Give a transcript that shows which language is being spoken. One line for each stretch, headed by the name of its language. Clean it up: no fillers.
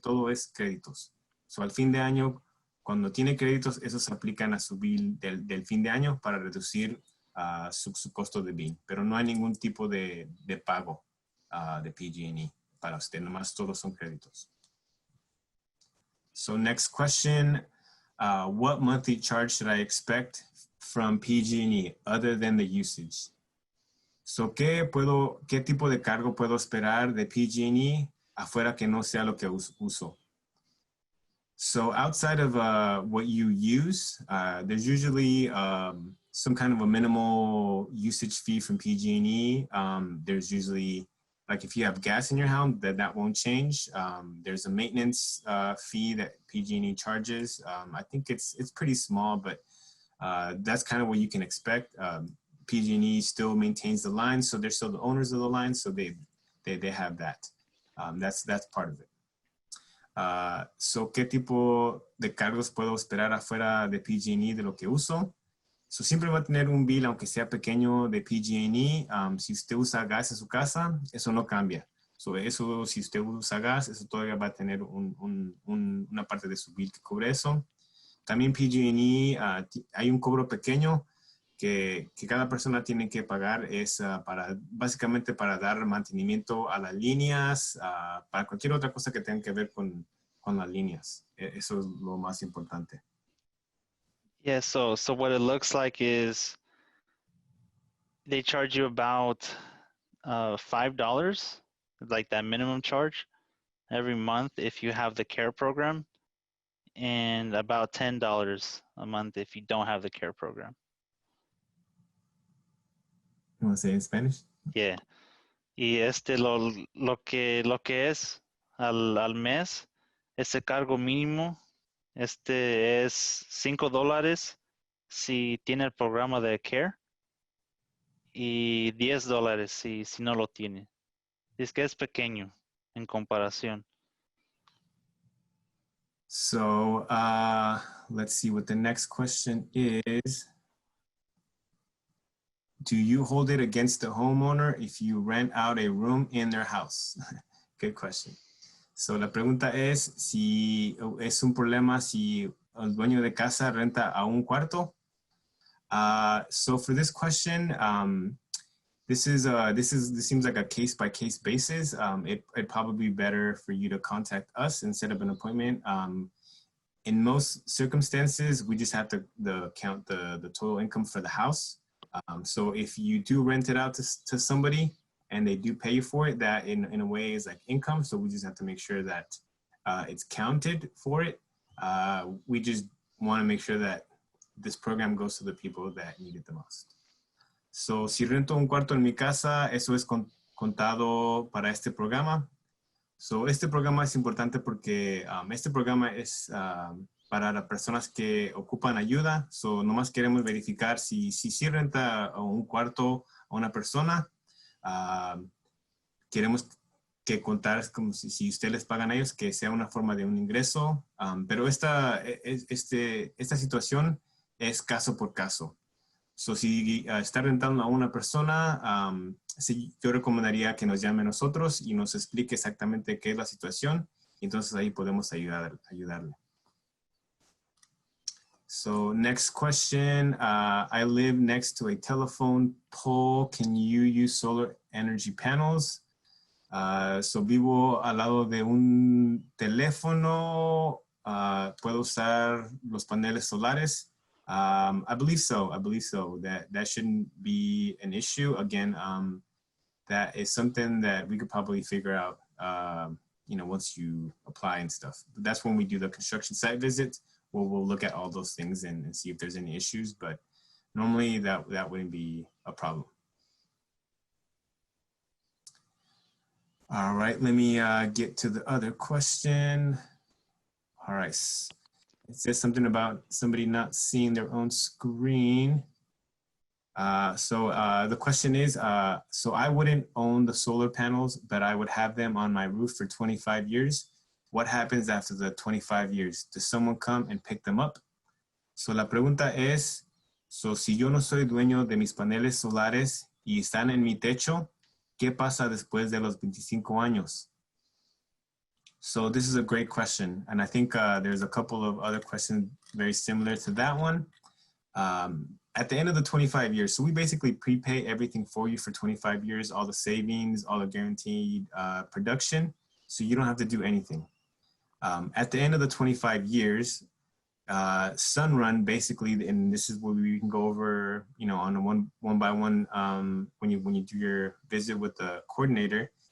Spanish: Todo es créditos. So, al fin de año, cuando tiene créditos, esos se aplican a su bill del fin de año para reducir su costo de bill. Pero no hay ningún tipo de pago de PG&E para usted. Nomás todos son créditos.
English: So next question, what monthly charge should I expect from PG&E other than the usage?
Spanish: So, ¿qué tipo de cargo puedo esperar de PG&E afuera que no sea lo que uso?
English: So outside of what you use, there's usually some kind of a minimal usage fee from PG&E. There's usually, like if you have gas in your home, that won't change. There's a maintenance fee that PG&E charges. I think it's pretty small, but that's kind of what you can expect. PG&E still maintains the line, so they're still the owners of the line, so they have that. That's part of it.
Spanish: So, ¿qué tipo de cargos puedo esperar afuera de PG&E de lo que uso? So, siempre va a tener un bill, aunque sea pequeño, de PG&E. Si usted usa gas en su casa, eso no cambia. So, eso, si usted usa gas, eso todavía va a tener una parte de su bill que cubre eso. También PG&E, hay un cobro pequeño que cada persona tiene que pagar, es básicamente para dar mantenimiento a las líneas, para cualquier otra cosa que tenga que ver con con las líneas. Eso es lo más importante.
English: Yeah, so what it looks like is they charge you about $5, like that minimum charge every month if you have the care program, and about $10 a month if you don't have the care program. You want to say it in Spanish? Yeah.
Spanish: Y lo que es al mes, ese cargo mínimo, es $5 si tiene el programa de care y $10 si no lo tiene. Es que es pequeño en comparación.
English: So let's see what the next question is. Do you hold it against the homeowner if you rent out a room in their house? Good question. So la pregunta es si es un problema si el dueño de casa renta a un cuarto. So for this question, this seems like a case-by-case basis. It'd probably be better for you to contact us and set up an appointment. In most circumstances, we just have to count the total income for the house. So if you do rent it out to somebody and they do pay you for it, that in a way is like income. So we just have to make sure that it's counted for it. We just want to make sure that this program goes to the people that need it the most.
Spanish: So si rento un cuarto en mi casa, eso es contado para este programa. So este programa es importante porque este programa es para las personas que ocupan ayuda. So nomás queremos verificar si renta un cuarto a una persona. Queremos que contar como si usted les pagan a ellos, que sea una forma de un ingreso. Pero esta situación es caso por caso. So si está rentando a una persona, yo recomendaría que nos llame a nosotros y nos explique exactamente qué es la situación. Entonces ahí podemos ayudarle.
English: So next question, I live next to a telephone pole. Can you use solar energy panels?
Spanish: So vivo al lado de un teléfono. ¿Puedo usar los paneles solares?
English: I believe so. That shouldn't be an issue. Again, that is something that we could probably figure out, once you apply and stuff. But that's when we do the construction site visit. We'll look at all those things and see if there's any issues. But normally that wouldn't be a problem. All right, let me get to the other question. All right. It says something about somebody not seeing their own screen. So the question is, so I wouldn't own the solar panels, but I would have them on my roof for 25 years. What happens after the 25 years? Does someone come and pick them up?
Spanish: So la pregunta es, so si yo no soy dueño de mis paneles solares y están en mi techo, ¿qué pasa después de los 25 años?
English: So this is a great question. And I think there's a couple of other questions very similar to that one. At the end of the 25 years, so we basically prepay everything for you for 25 years, all the savings, all the guaranteed production. So you don't have to do anything. At the end of the 25 years, Sunrun basically, and this is what we can go over, on a one by one when you do your visit with the coordinator.